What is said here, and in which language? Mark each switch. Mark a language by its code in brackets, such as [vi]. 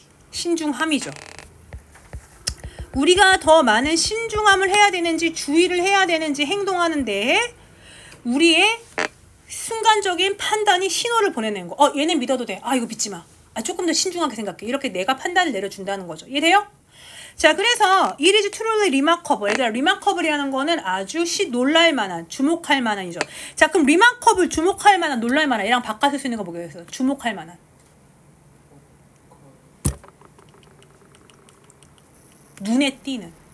[ko] 신중함이죠. 우리가 더 많은 신중함을 해야 되는지 주의를 해야 되는지 행동하는 데에 우리의 순간적인 판단이 신호를 보내는 거. 얘는 믿어도 돼. 이거 믿지 마. 조금 더 신중하게 생각해. 이렇게 내가 판단을 내려준다는 거죠. 이해돼요? 자, 그래서 [en] it is truly remarkable. [ko] 얘들아, remarkable이라는 거는 아주 놀랄 만한, 주목할 만한이죠. 자, 그럼 remarkable, 주목할 만한, 놀랄 만한 이랑 바꿔 쓸 수 있는 거 뭐겠어요? 주목할 만한. 눈에 띄는.